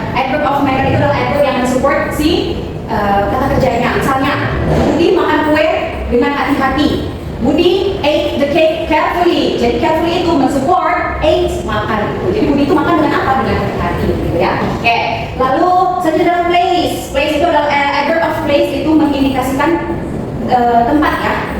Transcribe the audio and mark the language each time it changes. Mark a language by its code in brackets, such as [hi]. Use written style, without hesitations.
[id] Adverb of manner itu adalah adverb yang mensupport si kata kerjanya. Misalnya, Budi makan kue dengan hati-hati. [en] Budi ate the cake carefully. [id] Jadi carefully itu mensupport ate makan itu. Jadi Budi itu makan dengan apa? Dengan hati-hati gitu ya. Oke. Lalu selanjutnya adalah place. Place itu adalah adverb of place itu mengindikasikan tempat ya.